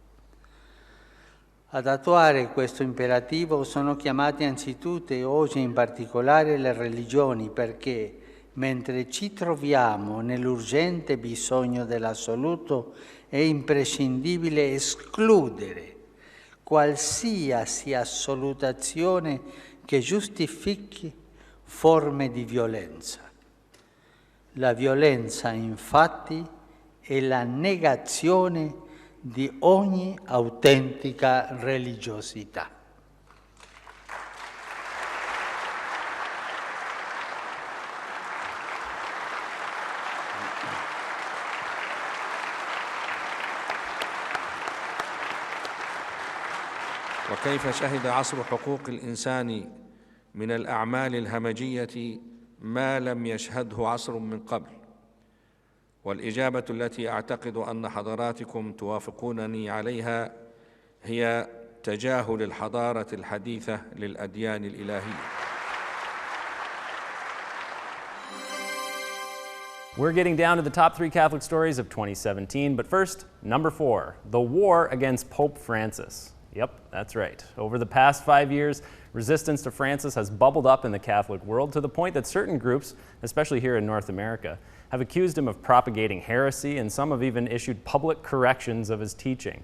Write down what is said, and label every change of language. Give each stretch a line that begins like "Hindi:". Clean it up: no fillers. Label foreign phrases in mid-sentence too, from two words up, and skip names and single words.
Italian: Ad attuare questo imperativo sono chiamate anzitutto e oggi in particolare le religioni, perché mentre ci troviamo nell'urgente bisogno dell'assoluto, è imprescindibile escludere qualsiasi assolutazione che giustifichi forme di violenza. La violenza, infatti, è la negazione di ogni autentica religiosità.
Arabic: وكيف شهد عصر حقوق الإنسان من الأعمال الهمجية ما لم يشهده عصر من قبل. والإجابة التي أعتقد أن حضراتكم توافقونني عليها هي تجاهل الحضارة الحديثة للأديان الإلهية.
English: We're getting down to the top 3 Catholic stories of 2017, but first, number 4, the war against Pope Francis. Yep, that's right. Over the past 5 years, resistance to Francis has bubbled up in the Catholic world to the point that certain groups, especially here in North America, have accused him of propagating heresy, and some have even issued public corrections of his teaching.